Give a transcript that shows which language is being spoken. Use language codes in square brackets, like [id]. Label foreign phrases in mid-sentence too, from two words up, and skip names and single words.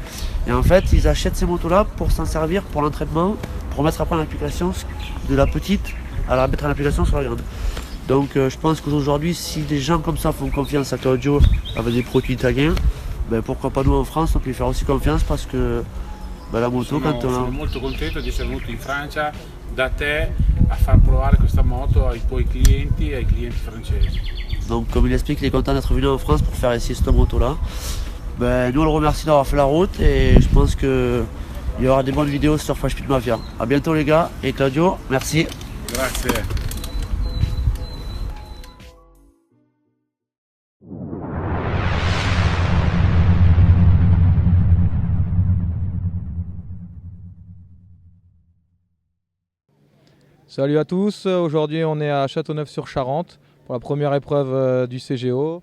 [fr] Et en fait, ils achètent ces motos-là pour s'en servir pour l'entraînement, pour mettre après en application de la petite à la mettre en application sur la grande. Donc je pense qu'aujourd'hui, si des gens comme ça font confiance à Claudio avec des produits italiens, pourquoi pas nous en France, on peut lui faire aussi confiance parce que la moto quand on... [it] Sono molto contento di essere venuto in Francia da te a far provare questa moto ai tuoi clienti e ai clienti francesi. [fr] Donc comme il explique, il est content d'être venu en France pour faire essayer cette moto-là. Nous on le remercie d'avoir fait la route et je pense qu'il y aura des bonnes vidéos sur Fresh Pit Mafia. A bientôt les gars et Claudio, merci. [it] Grazie. [fr] Salut à tous, aujourd'hui on est à Châteauneuf-sur-Charente pour la première épreuve du CGO.